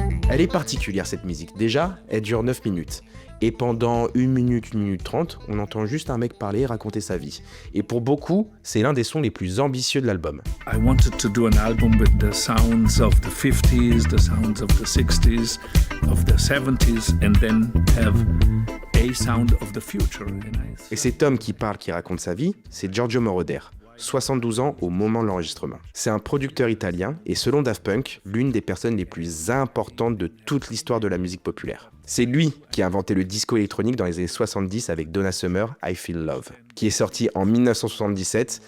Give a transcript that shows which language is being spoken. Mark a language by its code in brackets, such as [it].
[fr] Elle est particulière, cette musique. Déjà, elle dure 9 minutes. Et pendant 1 minute 30, on entend juste un mec parler et raconter sa vie. Et pour beaucoup, c'est l'un des sons les plus ambitieux de l'album. [en] I wanted to do an album with the sounds of the 50s, the sounds of the 60s, of the 70s, and then have a sound of the future. [fr] Et cet homme qui parle, qui raconte sa vie, c'est Giorgio Moroder. 72 ans au moment de l'enregistrement. C'est un producteur italien et selon Daft Punk, l'une des personnes les plus importantes de toute l'histoire de la musique populaire. C'est lui qui a inventé le disco électronique dans les années 70 avec Donna Summer, I Feel Love, qui est sorti en 1977.